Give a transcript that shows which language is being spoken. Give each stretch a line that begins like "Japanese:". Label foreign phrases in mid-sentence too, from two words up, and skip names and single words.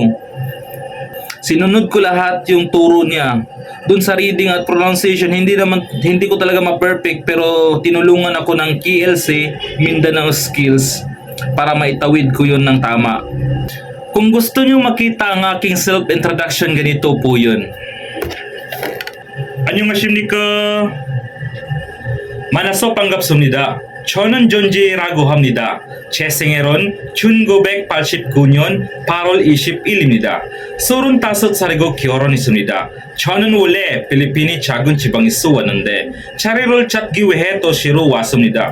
Filipino: Sinunod ko lahat yung turo niya. Doon sa reading at pronunciation, hindi ko talaga ma-perfect, pero tinulungan ako ng KLC Mindanao Skills para maitawid ko yun ng tama. Kung gusto nyo makita ang aking self-introduction, ganito po yun.
Korean: 안녕하십니까. 만나서 반갑습니다. 저는 존재라고 합니다. 제 생일은 1989년 8월 21일입니다. 35살이고 결혼했습니다. 저는 원래 필리핀의 작은 지방에서 왔는데 자리를 찾기 위해 도시로 왔습니다.